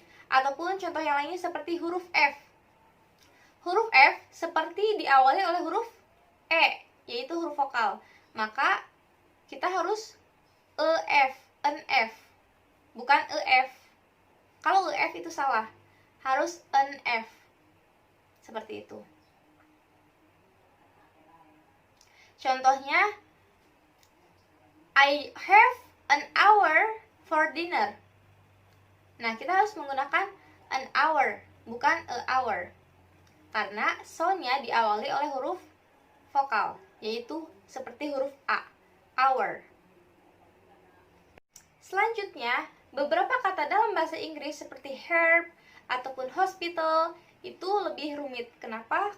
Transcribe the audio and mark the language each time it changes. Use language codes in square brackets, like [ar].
[id] Ataupun contoh yang lainnya seperti huruf F. Huruf F seperti diawali oleh huruf E, yaitu huruf vokal. Maka kita harus EF, NF, bukan EF. Kalau EF itu salah, harus NF. Seperti itu. Contohnya, [en] I have an hour for dinner. [id] Nah, kita harus menggunakan an hour, bukan a hour. Karena soundnya diawali oleh huruf vokal, yaitu seperti huruf A, hour. Selanjutnya, beberapa kata dalam bahasa Inggris seperti herb ataupun hospital itu lebih rumit. Kenapa?